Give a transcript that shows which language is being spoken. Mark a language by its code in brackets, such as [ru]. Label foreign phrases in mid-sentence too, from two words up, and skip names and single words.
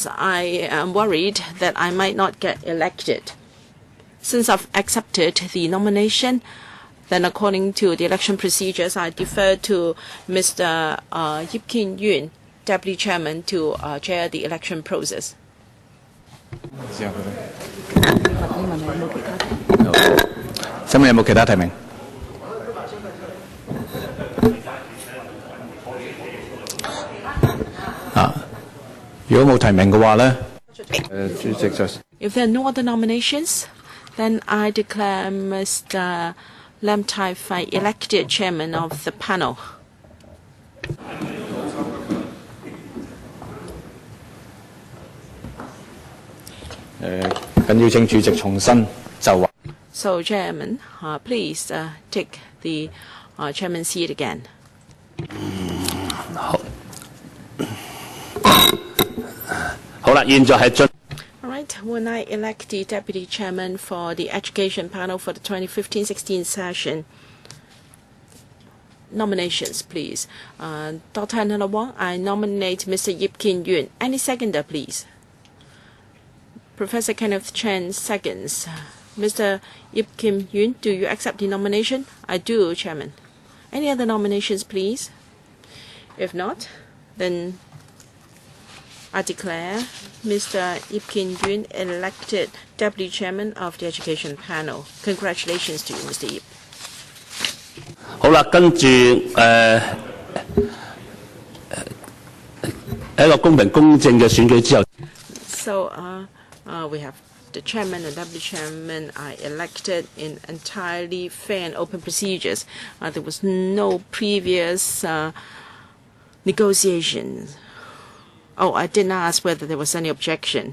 [en] I am worried that I might not get elected. Since I've accepted the nomination, then according to the election procedures, I defer to Mr. Yip Kin Yun, Deputy Chairman, to chair the election process. [yue] 請問有冇其他提名？如果冇提名嘅話咧，主席就 [en] If there are no other nominations, then I declare Mr. Lam Tai Fai elected chairman of the panel. [yue] 咁邀請主席重新就話。 [en] So, Chairman, please take the chairman's seat again. [yue] 好啦，現在係進。 [en] All right, when I elect the deputy chairman for the education panel for the 2015-16 session, nominations, please. Dr. Nana Wong, I nominate Mr. Yip Kin Yun. Any seconder, please? Professor Kenneth Chen seconds. Mr. Yip Kim Yun, do you accept the nomination? I do, Chairman. Any other nominations, please? If not, then I declare Mr. Yip Kim Yun elected Deputy Chairman of the Education Panel. Congratulations to you, Mr. Yip. [yue] 好啦，跟住喺一個公平公正嘅選舉之後。 [en] So, we have the chairman and deputy chairman are elected in entirely fair and open procedures. There was no previous negotiations. Oh, I didn't ask whether there was any objection.